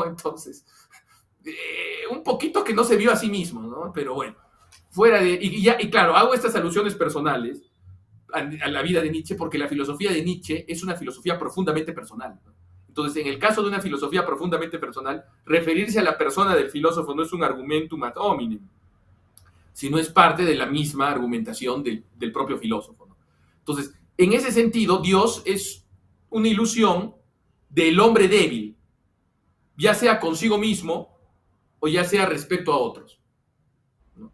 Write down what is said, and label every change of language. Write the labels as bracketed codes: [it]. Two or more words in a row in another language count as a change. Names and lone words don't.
[es] Entonces, un poquito que no se vio a sí mismo, ¿no? Pero bueno, fuera de... Y claro, hago estas alusiones personales a la vida de Nietzsche porque la filosofía de Nietzsche es una filosofía profundamente personal, ¿no? Entonces, en el caso de una filosofía profundamente personal, referirse a la persona del filósofo no es un [la] argumentum ad hominem, [es] sino es parte de la misma argumentación del propio filósofo, ¿no? Entonces, en ese sentido, Dios es una ilusión del hombre débil, ya sea consigo mismo o ya sea respecto a otros, ¿no?